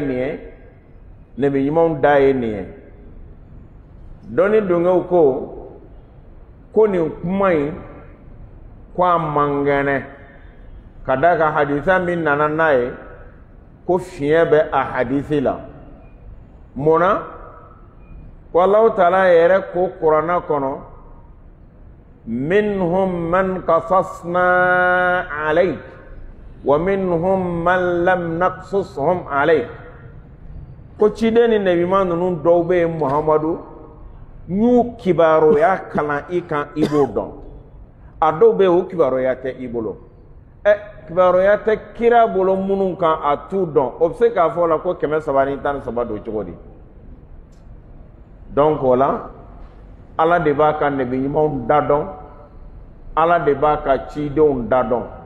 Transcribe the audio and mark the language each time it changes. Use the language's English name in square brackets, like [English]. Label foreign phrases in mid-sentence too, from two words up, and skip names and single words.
[Bambara] nin ye nabi ɲumanw da ye nin ye dɔnni dongɛw ko nin kuma in ko a man kɛnɛ ka da ka hadisa min nana n'a ye ko fiɲɛ bɛ a hadisi la mun na ko Alahu Taala yɛrɛ ko kuranɛ kɔnɔ [Arabic] منهم من قصصنا عليك ومنهم من لم نقصص عليك [Bambara] ko ciden ni nabiɲuman ninnu dɔw bɛ yen Muhamadu n'u kibaruya kalan i kan i b'o dɔn a dɔw bɛ yen o kibaruya tɛ i bolo kibaruya tɛ kira bolo minnu kan a t'u dɔn o bɛ se k'a fɔ la ko 313 don cogo di donc o la ala de b'a ka nabiɲumanw da dɔn ala de b'a ka cidenw da dɔn